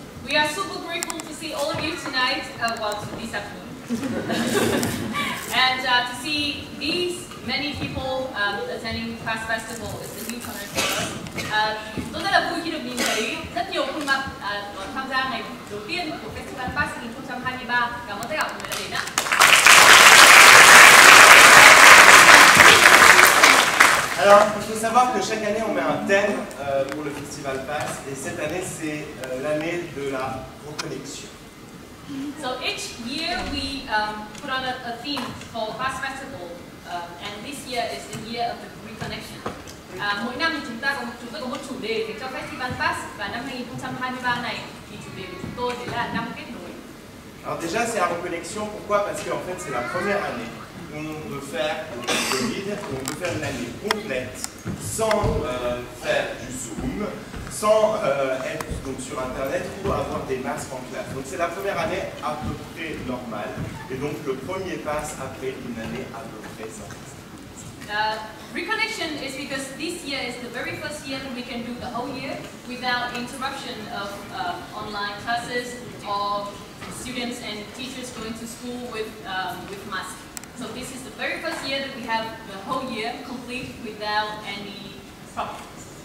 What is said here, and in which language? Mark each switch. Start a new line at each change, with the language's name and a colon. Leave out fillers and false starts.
English: We are super grateful to see all of you tonight, this afternoon, and to see these many people attending Pass Festival is a huge honor for us.
Vietnamese: Tôi rất là vui khi được nhìn thấy rất nhiều khuôn mặt tham gia ngày đầu tiên của Festival Pass 2023. Cảm ơn tất cả mọi người đã đến ạ.
French: Alors, il faut savoir que chaque année on met un thème pour le Festival Pass et cette année c'est l'année de la reconnexion.
English: So each year we put on a theme called Pass Festival, and this year is the year of the reconnection.
Vietnamese: Mỗi năm thì chúng tôi có một chủ đề dành cho Festival Pass và năm 2023 này thì chủ đề của chúng tôi đấy là năm kết nối.
French: Alors déjà c'est la reconnexion, pourquoi? Parce qu'en fait c'est la première année. On veut faire le Covid, on veut faire une année complète sans faire du Zoom, sans être donc, sur Internet ou avoir des masques en classe. Donc c'est la première année à peu près normale et donc le premier pass après une année à peu près sans masque.
English: Reconnection is because this year is the very first year that we can do the whole year without interruption of online classes or students and teachers going to school with masks. So this is the very first year that we have the whole year complete without any problems.